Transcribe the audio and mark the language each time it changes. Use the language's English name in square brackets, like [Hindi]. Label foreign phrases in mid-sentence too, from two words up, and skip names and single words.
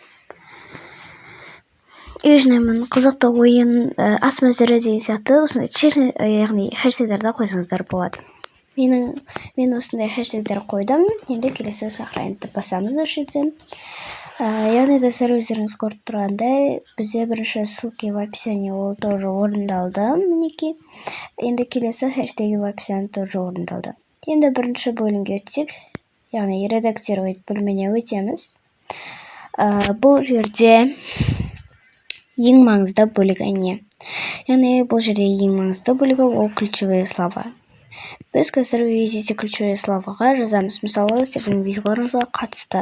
[Kazakh] Үй жинаймын, қызықты ойын, ас мәзірі деген сияқты осындай яғни хэштегтерді қойсаңыздар болады. Мен осындай хэштегтер қойдым. Енді келесі сохранитті басамыз осы жерден. Яғни достар өздеріңіз көріп тұрғандай, бізде бірінші [Russian] ссылки в описании [Kazakh] ол тоже орындалды. Мінекей. Енді келесі [Russian] хэштеги в описании [Kazakh] тоже орындалды. Енді бірінші бөлімге өтсек, яғни редактировать бөліміне өтеміз. Бұл жерде ең маңызды бөлігі не? Яғни бұл жерде ең маңызды бөлігі ол [Russian] ключевые слова. [Kazakh] Біз қазір [Russian] введите ключевые словаға [Kazakh] жазамыз. Мысалы, сіздің видеоларыңызға қатысты.